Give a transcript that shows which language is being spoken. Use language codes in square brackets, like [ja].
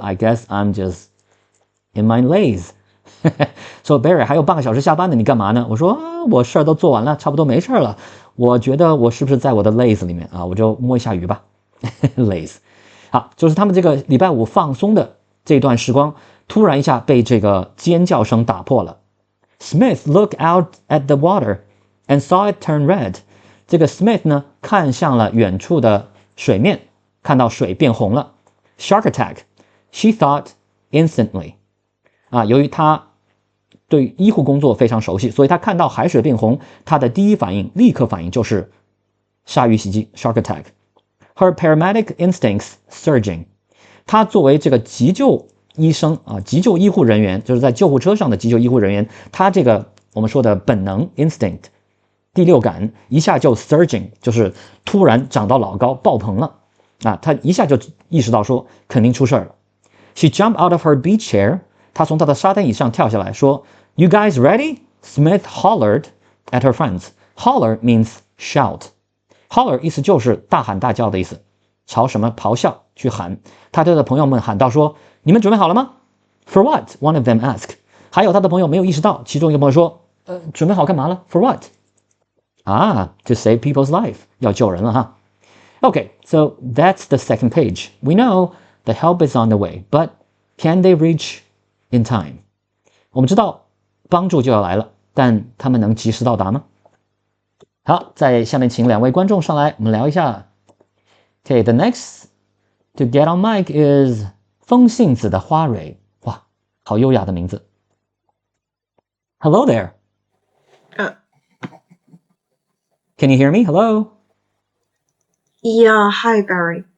[en] I guess I'm just in my lays. [zh] 说 Barry 还有半个小时下班呢，你干嘛呢？我说我事儿都做完了，差不多没事了。我觉得我是不是在我的 lays 里面啊？我就摸一下鱼吧。 lays 好，就是他们这个礼拜五放松的这段时光，突然一下被这个尖叫声打破了。 [en] Smith looked out at the water and saw it turn red. [zh] 这个 Smith 呢，看向了远处的水面，看到水变红了。 [en] Shark attack. She thought instantly. [zh] 啊，由于他对医护工作非常熟悉，所以他看到海水变红，他的第一反应、立刻反应就是鲨鱼袭击 （shark attack）。 [en] Her paramedic instincts surging. [zh] 他作为这个急救医生啊，急救医护人员，就是在救护车上的急救医护人员，他这个我们说的本能 instinct 第六感一下就 surging， 就是突然长到老高爆棚了啊，他一下就意识到说肯定出事了。 [en] She jumped out of her beach chair. [zh] 她从她的沙滩椅上跳下来说 [en] You guys ready? Smith hollered at her friends. Holler means shout. [zh] Holler 意思就是大喊大叫的意思，朝什么咆哮去喊。他对他的朋友们喊道说你们准备好了吗？ [en] For what? One of them asked. [zh] 还有他的朋友没有意识到，其中一个朋友说准备好干嘛了？ [en] For what? To save people's life. [zh] 要救人了哈。 [en] Okay, so that's the second page. We know the help is on the way, but can they reach in time? [zh] 我们知道帮助就要来了，但他们能及时到达吗？好，在下面请两位观众上来，我们聊一下。 [en] Okay, the next to get on mic is 风信子的花蕊。 [zh] 哇，好优雅的名字。 [en] Hello there. Can you hear me? Hello? Yeah, hi, Barry.